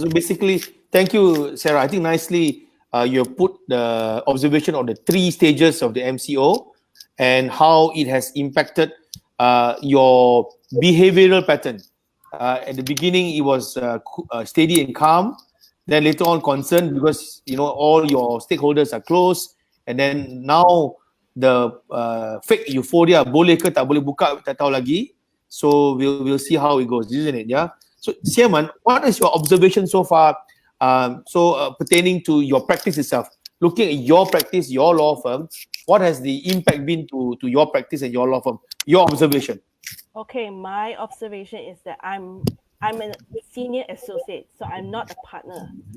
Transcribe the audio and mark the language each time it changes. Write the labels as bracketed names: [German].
[English] So basically, thank you, Sarah. I think nicely you put the observation on the 3 stages of the MCO and how it has impacted your behavioral pattern. At the beginning, it was steady and calm. Then later on, concerned because all your stakeholders are close. And then now the fake euphoria, [Malay] boleh ke tak boleh buka, tak tahu lagi. [English] So we'll see how it goes, isn't it? Yeah. So Sieh, what is your observation so far? Pertaining to your practice itself, looking at your practice, your law firm, what has the impact been to your practice and your law firm? Your observation. Okay, my observation is that I'm a senior associate, so I'm not a partner.